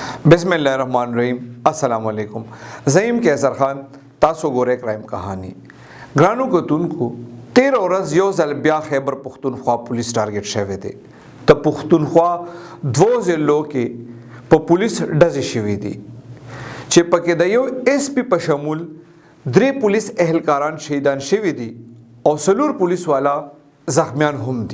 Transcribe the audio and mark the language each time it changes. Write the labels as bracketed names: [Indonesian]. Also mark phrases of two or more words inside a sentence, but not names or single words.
[Arabic] بسم اللہ الرحمن الرحیم. السلام علیکم. [Pashto] زعیم کیسر خان تاسو ګوره کرائم کہانی ګرانو کتونکو 13 ورځ یو ځل بیا خیبر پختونخوا پولیس ټارګټ شوی دی. د پختونخوا دوه ضلعو کې په پولیس ډزې شوي دي چې پکې د یو ایس پی په شمول 3 پولیس اهلکاران شهیدان شوي دي او 4 پولیس والا زخمیان هم دي.